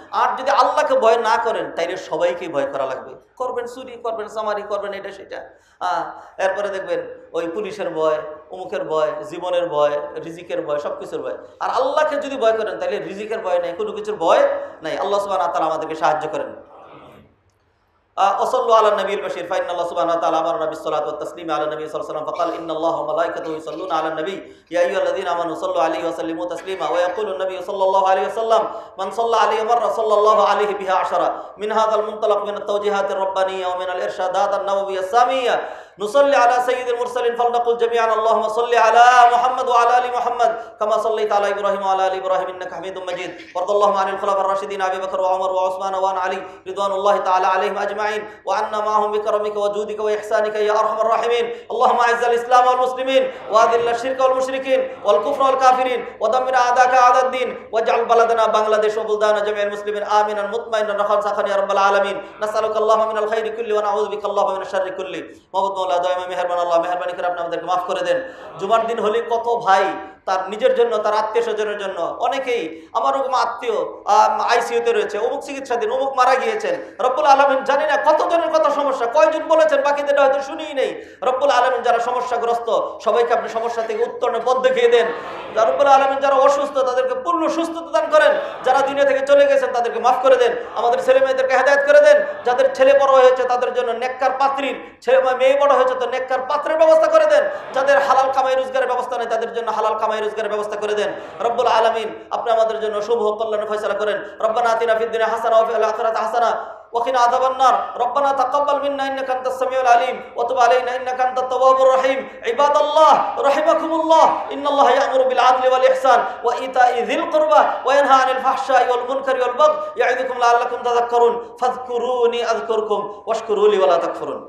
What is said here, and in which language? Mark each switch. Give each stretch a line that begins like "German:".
Bangla: আর যদি আল্লাহকে ভয় না করেন তাইলে সবাইকে ভয় করা লাগবে। করবেন চুরি, করবেন চামারি, করবেন এটা সেটা, এরপরে দেখবেন ওই পুলিশের ভয়, অমুকের ভয়, জীবনের ভয়, রিজিকের ভয়, সব কিছুর ভয়। আর আল্লাহকে যদি ভয় করেন তাহলে রিজিকের ভয় নাই, কোনো কিছুর ভয় নাই। আল্লাহ সুবহানাহু ওয়া তাআলা আমাদেরকে সাহায্য করেন।
Arabic: وصلوا على النبي البشير فإن الله سبحانه وتعالى أمرنا بالصلاة والتسليم على النبي صلى الله عليه وسلم فقال إن الله وملائكته يصلون على النبي يا أيها الذين آمنوا صلوا عليه وسلموا تسليما ويقول النبي صلى الله عليه وسلم من صلى عليه مرة صلى الله عليه بها عشرة. من هذا المنطلق من التوجيهات الربانية ومن الإرشادات النبوية السامية نصلي على سيد المرسلين فلنقل جميعا اللهم صل على محمد وعلى ال محمد كما صليت على ابراهيم وعلى ال ابراهيم انك حميد مجيد. وارض اللهم عن الخلفاء الراشدين ابي بكر وعمر وعثمان وعن علي رضوان الله تعالى عليهم اجمعين وعنا معهم بكرمك وجودك واحسانك يا ارحم الراحمين. اللهم اعز الاسلام والمسلمين واذل الشرك والمشركين والكفر والكافرين ودمر اعداءك اعداء الدين واجعل بلدنا بنغلاديش وبلدان جميع المسلمين امنا مطمئنا رخاء سخاء يا رب العالمين. نسالك اللهم من الخير كله ونعوذ بك اللهم من الشر كله.
Bangla: মেহরবানি করে আপনি আমাদেরকে মাফ করে দেন। জুমার দিন হলে কত ভাই তার নিজের জন্য, তার আত্মীয় স্বজনের জন্য, অনেকেই আমার আত্মীয় আইসিইউতে রয়েছে, অমুক চিকিৎসাধীন, অমুক মারা গিয়েছেন। রব্বুল আলামিন জানি না কতজনের কত সমস্যা, কয়জন বলেছেন বাকিদের হয়তো শুনিই নেই। রব্বুল আলামিন যারা সমস্যাগ্রস্ত সবাইকে আপনি সমস্যা থেকে উত্তরণের পথ দেখিয়ে দেন। রব্বুল আলামিন যারা অসুস্থ তাদেরকে পূর্ণ সুস্থতা দান করেন। যারা দুনিয়া থেকে চলে গেছেন তাদেরকে মাফ করে দেন। আমাদের ছেলে মেয়েদেরকে হেদায়েত করে দেন। যাদের ছেলে বড় হয়েছে তাদের জন্য নেককার পাত্রীর, ছেলে মেয়ে বড় হয়েছে তো নেককার পাত্রের ব্যবস্থা করে দেন। যাদের হালাল কামাই রোজগারের ব্যবস্থা নেই তাদের জন্য হালাল কামাই রোজগারের ব্যবস্থা করে দেন। রব্বুল আলামিন আপনি আমাদের জন্য শুভ কল্যাণ ফয়সালা করেন।
Arabic: রব্বানা আতিনা ফিদ দুনিয়া হাসানা ওয়া ফিল আখিরাতি হাসানা وقنا عذاب النار. ربنا تقبل منا انك انت السميع العليم وتب علينا انك انت التواب الرحيم. عباد الله رحمكم الله ان الله يأمر بالعدل والاحسان وايتاء ذي القربى وينهى عن الفحشاء والمنكر والبغي يعظكم لعلكم تذكرون فاذكروني اذكركم واشكروا لي ولا تكفرون.